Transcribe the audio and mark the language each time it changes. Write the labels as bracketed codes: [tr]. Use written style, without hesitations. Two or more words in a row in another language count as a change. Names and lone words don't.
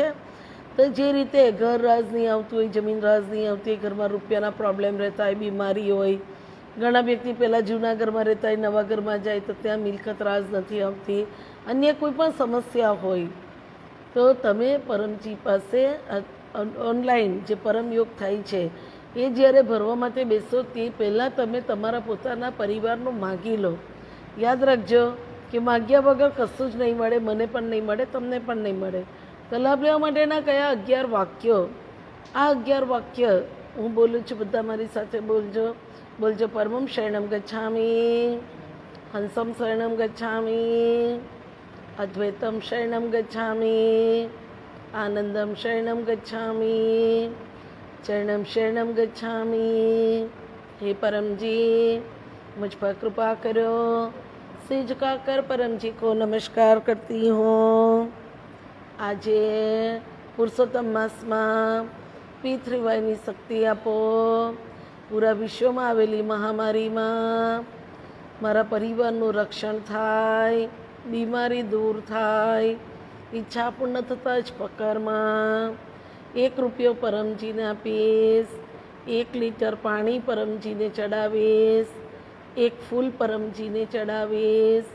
[gu] તો જે રીતે ઘર રાજ નહીં આવતું હોય, જમીન રાજ નહીં આવતી હોય, ઘરમાં રૂપિયાના પ્રોબ્લેમ રહેતા હોય, બીમારી હોય, ઘણા વ્યક્તિ પહેલાં જૂના ઘરમાં રહેતા હોય, નવા ઘરમાં જાય તો ત્યાં મિલકત રાજ નથી આવતી, અન્ય કોઈ પણ સમસ્યા હોય, તો તમે પરમજી પાસે ઓનલાઈન જે પરમયોગ થાય છે એ જ્યારે ભરવા માટે બેસો તે પહેલાં તમે તમારા પોતાના પરિવારનું માગી લો. યાદ રાખજો કે માગ્યા વગર કશું જ નહીં મળે, મને પણ નહીં મળે, તમને પણ નહીં મળે. તો લાભ લેવા માટેના કયા 11 વાક્યો? આ 11 વાક્ય હું બોલું છું, બધા મારી સાથે બોલજો. [sa] परमं शरणम गच्छामि, हंसम शरणम गच्छामि, अद्वैतम शरणम गच्छामि, आनंदम शरणम गच्छामि, चरणम शरणम गच्छामि. [gu] હે પરમજી, [hi] मुझ पर कृपा करो. सिर झुकाकर परम जी को नमस्कार करती हूँ. [gu] આજે પુરુષોત્તમ માસમાં P3Y શક્તિ આપો. પૂરા વિશ્વમાં આવેલી મહામારીમાં મારા પરિવારનું રક્ષણ થાય, બીમારી દૂર થાય, ઈચ્છા પૂર્ણ થતાં જ પકરમાં 1 રૂપિયો પરમજીને આપીશ, 1 લીટર પાણી પરમજીને ચડાવીશ, 1 ફૂલ પરમજીને ચડાવીશ.